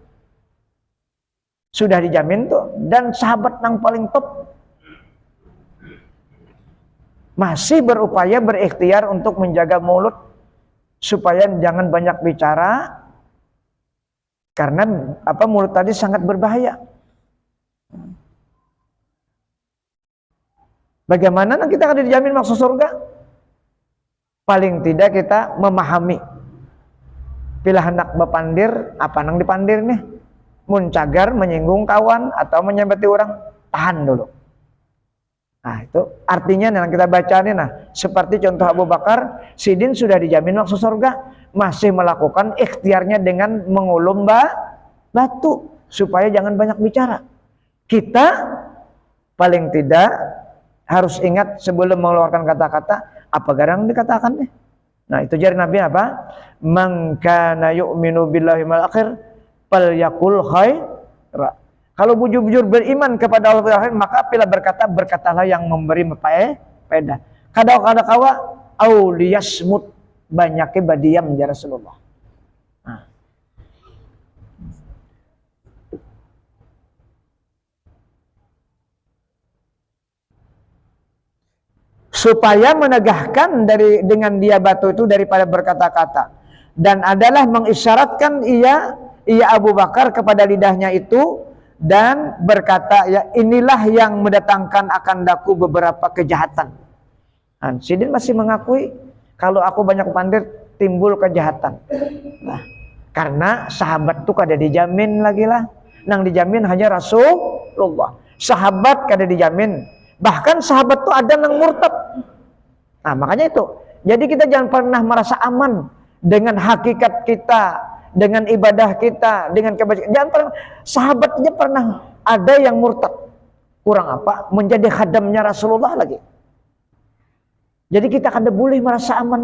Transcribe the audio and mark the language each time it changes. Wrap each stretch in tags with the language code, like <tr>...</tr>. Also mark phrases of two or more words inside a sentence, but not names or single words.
<id>Sudah dijamin tuh, dan sahabat yang paling top masih berupaya berikhtiar untuk menjaga mulut supaya jangan banyak bicara, karena mulut tadi sangat berbahaya. Bagaimana kita akan dijamin masuk surga? Paling tidak kita memahami.</id> <bjn>Bila hendak bepandir, apa nang dipandir nih? Muncagar, menyinggung kawan atau menyembeti orang, tahan dulu.</bjn> <id>Nah itu artinya yang kita baca nih, seperti contoh Abu Bakar Sidin sudah dijamin masuk surga, masih melakukan ikhtiarnya dengan mengulum batu supaya jangan banyak bicara. Kita paling tidak harus ingat sebelum mengeluarkan kata-kata apa garang dikatakan nih. Nah itu jari Nabi apa?</id> <ar>Man kana yu'minu billahi wal akhir falyaqul khaira.</ar> <id>Kalau bujur-bujur beriman kepada Allah, maka apabila berkata, berkatalah yang memberi faedah.</id> <bjn>Kada kawa</bjn> <ar>au liyasmut,</ar> <bjn>banyaknya badiam</bjn> <ar>ya Rasulullah.</ar> <id>Nah. Supaya menegahkan dengan dia batu itu daripada berkata-kata, dan adalah mengisyaratkan ia Abu Bakar kepada lidahnya itu dan berkata, ya inilah yang mendatangkan akan daku beberapa kejahatan.</id> <bjn>Sidin masih mengakui kalau aku banyak pandir timbul kejahatan. Nah, karena sahabat tuh kada dijamin lagi lah, nang dijamin hanya Rasulullah. Sahabat kada dijamin, bahkan sahabat tuh ada nang murtad.</bjn> <id>Nah makanya itu, jadi kita jangan pernah merasa aman dengan hakikat kita, dengan ibadah kita, dengan kebajikan. Jangan pernah, sahabatnya pernah ada yang murtad. Kurang apa? Menjadi khadamnya Rasulullah lagi. Jadi kita kada boleh merasa aman.</id>